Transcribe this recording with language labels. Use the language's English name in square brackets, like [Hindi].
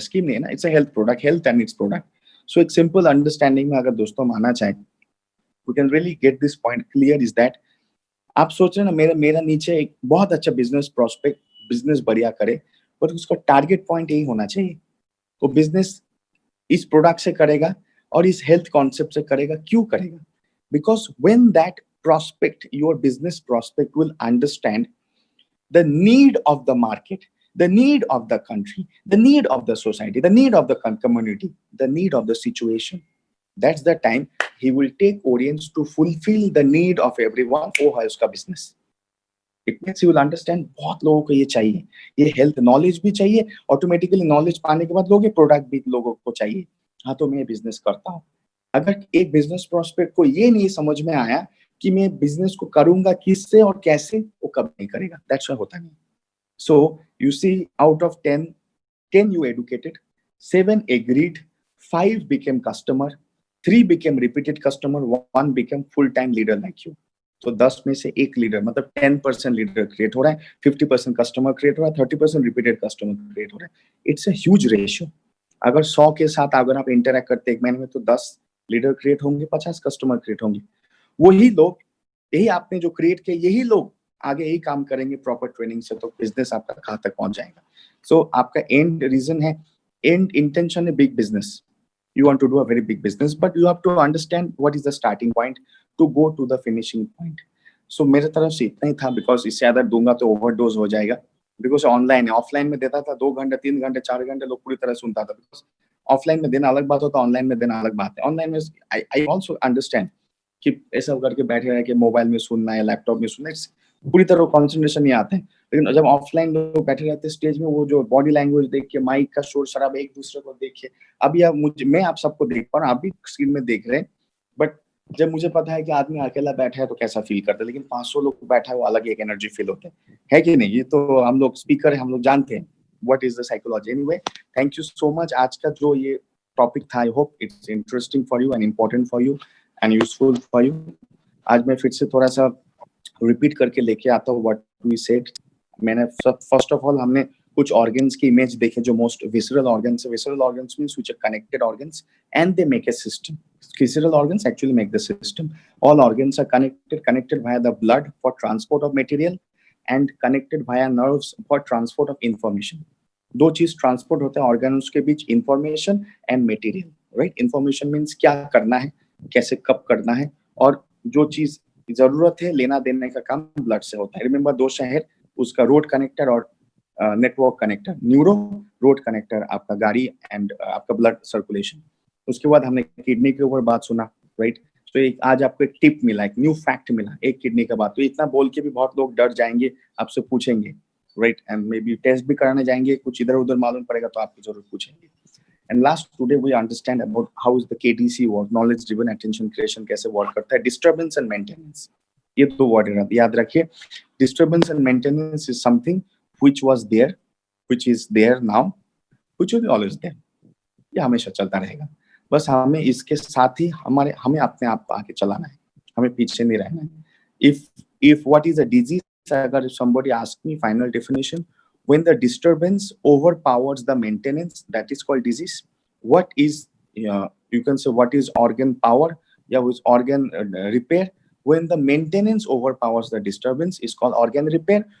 [Hindi] Scheme नहीं है ना, [English] It's a health product, health and it's product. [Hindi] सो एक सिंपल अंडरस्टैंडिंग में अगर दोस्तों माना चाहे, [English] we can really get this point clear, is that [Hindi] आप सोच रहे ना, मेरा नीचे एक बहुत अच्छा बिजनेस प्रोस्पेक्ट, बिजनेस बढ़िया करे, पर उसका टारगेट पॉइंट यही होना चाहिए, वो बिजनेस इस प्रोडक्ट से करेगा और इस हेल्थ कॉन्सेप्ट से करेगा। क्यों करेगा? [English] Because when that prospect, your business prospect will understand the need of the market, the need of the country, the need of the society, the need of the community, the need of the situation. That's the time he will take audience to fulfill the need of everyone who has उसका business. It means he will understand [Hindi] बहुत लोगों को ये चाहिए, ये health knowledge भी चाहिए, automatically knowledge पाने के बाद लोग ये प्रोडक्ट भी लोगों को चाहिए। हाँ, तो मैं बिजनेस करता हूँ। अगर एक बिजनेस प्रोस्पेक्ट को ये नहीं समझ में आया कि मैं बिजनेस को करूंगा किससे और कैसे, वो कब नहीं करेगा। [English] that's why [Hindi] होता नहीं। [English] So you see, out of 10 you educated, 7 agreed, 5 became customer, 3 became repeated customer, 1 became full time leader like you. [Hindi] तो 10 में से 1 लीडर, मतलब 10% लीडर क्रिएट हो रहा है, 50% कस्टमर क्रिएट हो रहा है, 30% रिपीटेड कस्टमर क्रिएट हो रहा है। [English] It's a huge ratio. [Hindi] अगर 100 के साथ अगर आप इंटरैक्ट करते एक महीने में, तो 10 लीडर क्रिएट होंगे, 50 कस्टमर क्रिएट होंगे। वही लोग, यही आपने जो क्रिएट किया, यही लोग आगे यही काम करेंगे प्रॉपर ट्रेनिंग से, तो बिजनेस आपका कहाँ तक पहुंच जाएगा। सो आपका एंड रीजन है, एंड इंटेंशन है big business. [English] You want to do a very big business, but you have to understand what is the starting point to go to the finishing point. [Hindi] So मेरे तरफ से इतना ही था, because इससे ज्यादा दूंगा तो ओवरडोज हो जाएगा। बिकॉज ऑनलाइन है, ऑफलाइन में देता था 2 घंटे 3 घंटे 4 घंटे, लोग पूरी तरह सुनता था। बिकॉज ऑफलाइन में देना अलग बात होता है, ऑनलाइन में देना अलग बात है। ऑनलाइन में [English] I also understand [Hindi] कि ऐसा करके बैठे रह के मोबाइल में सुनना या लैपटॉप में सुनना, पूरी तरह कॉन्सेंट्रेशन नहीं आते हैं। लेकिन जब ऑफलाइन लोग बैठे रहते स्टेज में, वो जो बॉडी लैंग्वेज देख के, माइक का शोर शराब, एक दूसरे को देख के, अभी मैं आप सबको देख पा रहा हूँ, आप भी स्क्रीन में देख रहे हैं, बट जब मुझे पता है कि आदमी अकेला बैठा है तो कैसा फील करता है, लेकिन 500 लोग बैठा है, वो अलग एक एनर्जी फील होता है कि नहीं? ये तो हम लोग स्पीकर है, हम लोग जानते हैं [English] What is the psychology. Anyway, thank you so much. [Hindi] आज का जो ये टॉपिक था, [English] I hope it's interesting for you and important for you and useful for you. [Hindi] आज मैं फिर से थोड़ा सा रिपीट करके लेके आता हूँ [English] What we said. [Hindi] मैंने [English] first of all [Hindi] हमने कुछ ऑर्गन्स की इमेज देखे जो मोस्ट विसरल ऑर्गन्स है। [English] Visceral organs means which are connected organs and they make a system. Visceral organs actually make the system. All organs are connected via the blood for transport of material, and connected via nerves for transport of information. [Hindi] दो चीज transport होता है organs के बीच, information and material, right? Information means क्या करना है, कैसे कब करना है, और जो चीज जरूरत है लेना देने का काम ब्लड से होता है. रिमेंबर दो शहर, उसका रोड कनेक्टर और network connector. Neuro road connector आपका गाड़ी एंड आपका ब्लड सर्कुलेशन. उसके बाद हमने किडनी के ऊपर बात सुना, राइट? तो एक आज आपको एक टिप मिला, एक न्यू फैक्ट मिला एक किडनी का बात. तो इतना बोल के भी बहुत लोग डर जाएंगे, आपसे पूछेंगे, right? [English] and maybe [Hindi] test भी कराने जाएंगे, कुछ इधर उधर मालूम पड़ेगा तो आपकी जरूर पूछेंगे. [English] and last today we understand about how is the KDC work, knowledge driven attention creation [Hindi] कैसे वर्क करता है. डिस्टर्बेंस एंड मेंटेनेंस, ये दो वर्ड याद रखिए. [English] Disturbance and maintenance is something which was there, which is there now, which will be always there. [Hindi] ये हमेशा चलता रहेगा. बस हमें इसके साथ ही हमें अपने आप आगे चलाना है, हमें पीछे नहीं रहना है. [English] If what is a disease, अगर somebody ask me final definition, when the disturbance overpowers the maintenance, that is called disease. What is you can say what is organ power, with organ repair. When the maintenance overpowers the disturbance, is called organ repair.